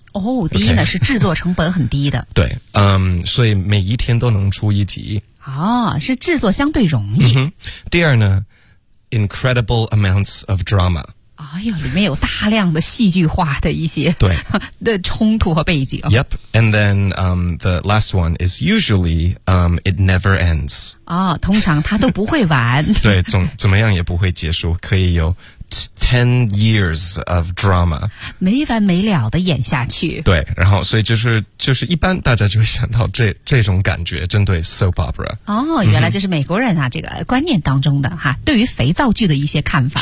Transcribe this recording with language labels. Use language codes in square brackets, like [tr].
[zh] 哦、oh, okay. ，第一呢是制作成本很低的。对，所以每一天都能出一集。哦、oh, ，是制作相对容易。 [en] 嗯、第二呢 ，incredible amounts of drama. [zh] 哎呦，里面有大量的戏剧化的一些对的冲突和背景。 [en] Yep, and then the last one is usually it never ends. [zh] 哦、oh, ，通常它都不会完。对，怎么样也不会结束，可以有。 [en] 10 years of drama [zh] 没完没了的演下去对然后所以就是一般大家就会想到这种感觉针对 soap opera 哦原来这是美国人啊、嗯、这个观念当中的哈对于肥皂剧的一些看法